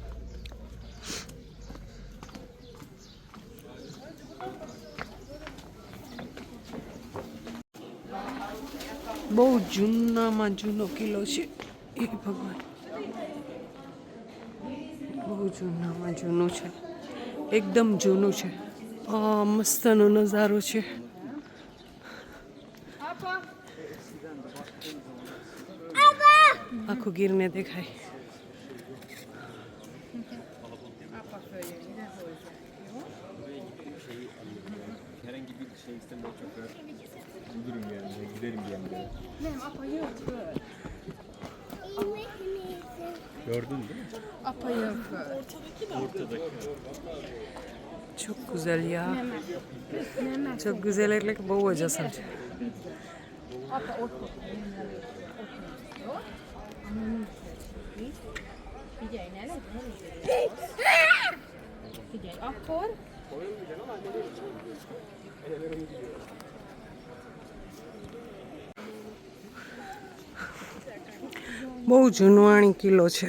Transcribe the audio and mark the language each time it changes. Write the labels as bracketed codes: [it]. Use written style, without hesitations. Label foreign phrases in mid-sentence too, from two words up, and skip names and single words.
[gu] બહુ જૂનામાં જૂનો કિલ્લો છે એ ભગવાન, બહુ જૂનામાં જૂનું છે, એકદમ જૂનું છે. મસ્તનો નજારો છે. આખું ગીરને દેખાય. [tr] Herhangi bir şey istemiyor şoför. Durun yani, gidelim bir yerlere. Gördün değil mi? Ortadaki. çok güzel ya. Çok güzel [gu] એટલે કે બહુ જ અસર છે. Akkor બહુ જૂનવાણી કિલ્લો છે.